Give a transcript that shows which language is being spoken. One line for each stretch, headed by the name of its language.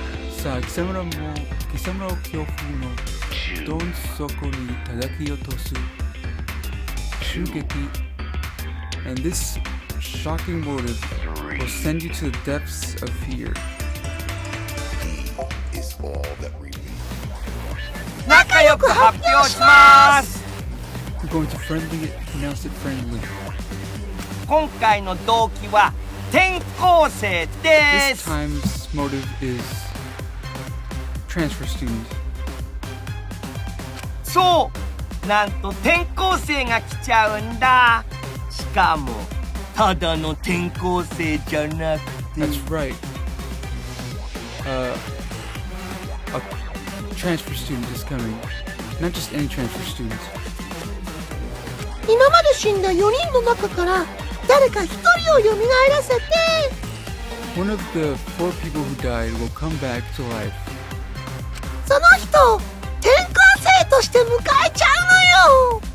Japanese: さあ、貴様らを恐怖のどん底に叩き落とす襲撃
English: and this shocking motive will send you to the depths of fear. Is all that remains.
Japanese: 仲良く発表します。
English: We're going to announce it friendly.
Japanese: 今回の動機は転校生で
English: This
Japanese: す。
English: time's motive is transfer student.
Japanese: そうなんと転校生が来ちゃうんだ。しかもただの転校生じゃなくて
English: That's right. A transfer student is coming. Not just any transfer student.
Japanese: 今まで死んだ4人の中から誰か1人を蘇らせて、
English: One of the 4 people who died will come back to life.
Japanese: その人を転校生として迎えちゃうのよ。